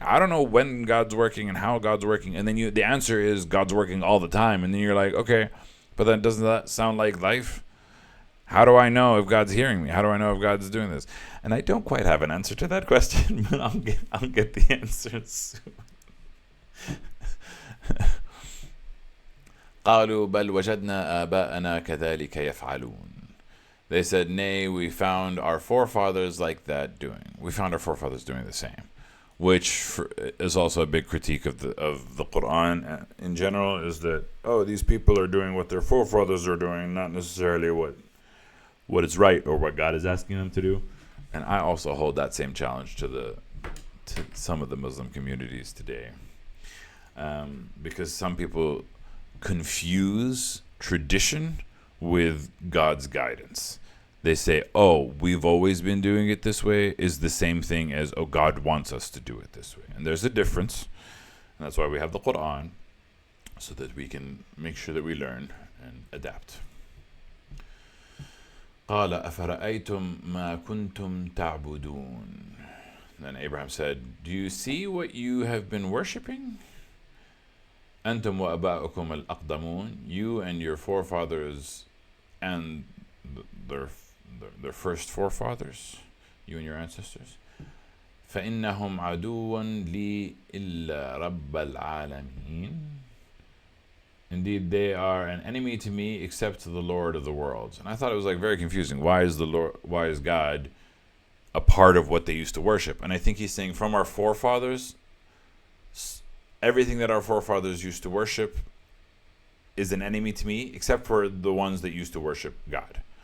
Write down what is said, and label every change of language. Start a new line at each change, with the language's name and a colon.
English: I don't know when God's working and how God's working. And then the answer is God's working all the time. And then you're like, okay, but then doesn't that sound like life? How do I know if God's hearing me? How do I know if God's doing this? And I don't quite have an answer to that question, but I'll get the answer soon.
Arabic: قالوا بل وجدنا آباءنا كذلك يفعلون.
English: They said, nay, we found our forefathers like that doing. We found our forefathers doing the same. which is also a big critique of the Quran in general, is that, oh, these people are doing what their forefathers are doing, not necessarily what is right or what God is asking them to do. And I also hold that same challenge to some of the Muslim communities today, because some people confuse tradition with God's guidance. They say, oh, we've always been doing it this way, is the same thing as, oh, God wants us to do it this way. And there's a difference. And that's why we have the Quran, so that we can make sure that we learn and adapt.
Arabic: قال أفرأيتم ما كنتم تعبدون.
English: Then Abraham said, do you see what you have been worshipping?
Arabic: أنتم وأباؤكم الأقدمون,
English: you and your forefathers and their first forefathers, you and your ancestors.
Arabic: فإنهم عدو لي إلا رب العالمين.
English: Indeed, they are an enemy to me except to the Lord of the worlds. And I thought it was like very confusing. Why is God a part of what they used to worship? And I think he's saying, from our forefathers, everything that our forefathers used to worship is an enemy to me, except for the ones that used to worship God.